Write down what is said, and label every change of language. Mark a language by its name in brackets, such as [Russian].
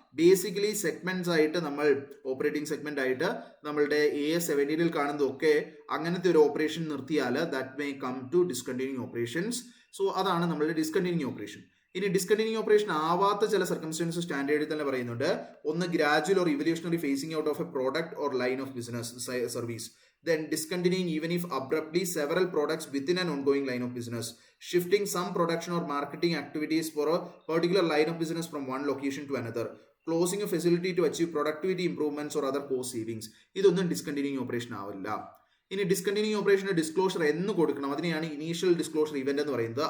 [Malayalam] Basically segments ആയിട്ട് നമ്മൾ operating segment ആയിട്ട് നമ്മളുടെ AS17 കാണുന്നതൊക്കെ അങ്ങനത്തെ ഒരു ഓപ്പറേഷൻ നിർത്തിയാൽ [English] That may come to discontinuing operations. [Malayalam] So അതാണ് നമ്മളുടെ ഡിസ്കണ്ടിന്യൂയിങ് ഓപ്പറേഷൻ. ഇനി ഡിസ്കണ്ടിന്യൂയിങ് ഓപ്പറേഷൻ ആവാത്ത ചില സർക്കംസ്റ്റൻസസ് സ്റ്റാൻഡേർഡിൽ തന്നെ പറയുന്നുണ്ട്. ഒന്ന് [English] Gradual or evolutionary phasing out of a product or line of business service. then discontinuing even if abruptly several products within an ongoing line of business, shifting some production or marketing activities for a particular line of business from one location to another, closing a facility to achieve productivity improvements or other cost savings. [Malayalam] ഇതൊന്നും discontinuing operation ആവില്ല. ഇനി discontinuing ഓപ്പറേഷന്റെ disclosure എന്ന് കൊടുക്കണം, അതിനെയാണ് initial disclosure event എന്ന് പറയുന്നത്.